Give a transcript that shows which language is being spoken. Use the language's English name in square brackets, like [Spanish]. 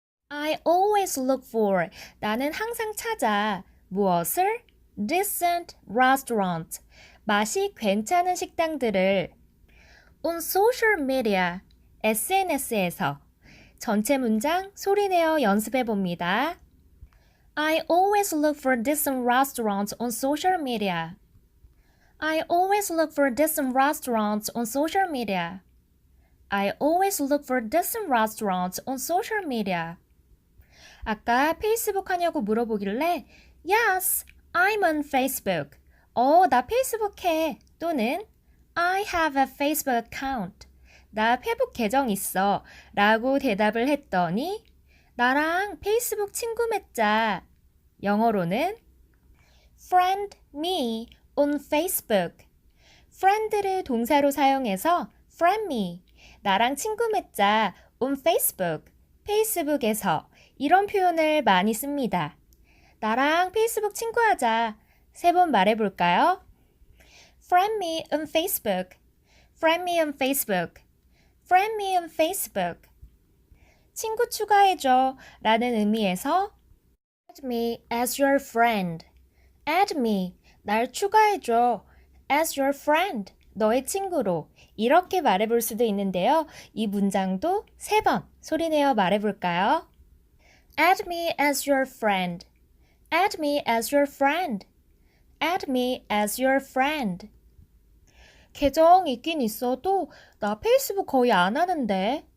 [English] I always look for [Korean] 나는 항상 찾아 무엇을? [English] decent restaurant [Korean] 맛이 괜찮은 식당들을 [English] on social media [Korean] SNS에서 전체 문장 소리내어 연습해 봅니다. [English] I always look for decent restaurants on social media. I always look for decent restaurants on social media. I always look for decent restaurants on social media. [Korean] 아까 페이스북 하냐고 물어보길래 [English] Yes, I'm on Facebook. [Korean] 나 페이스북 해. 또는 [English] I have a Facebook account. [Korean] 나 페북 계정 있어. 라고 대답을 했더니 나랑 페이스북 친구 맺자. 영어로는 [English] friend me on Facebook. [Korean] friend를 동사로 사용해서 [English] friend me. [Korean] 나랑 친구 맺자 [English] on Facebook. [Korean] 페이스북에서 이런 표현을 많이 씁니다. 나랑 페이스북 친구하자. 3번 말해볼까요? [English] Friend me on Facebook. Friend me on Facebook. Friend me on Facebook. [Korean] 친구 추가해줘 라는 의미에서 [English] Add me as your friend. Add me, [Korean] 날 추가해줘. [English] As your friend, [Korean] 너의 친구로. 이렇게 말해볼 수도 있는데요. 이 문장도 3번 소리내어 말해볼까요? [English] Add me as your friend. Add me as your friend. Add me as your friend. [Korean] 계정 있긴 있어도 나 페이스북 거의 안 하는데.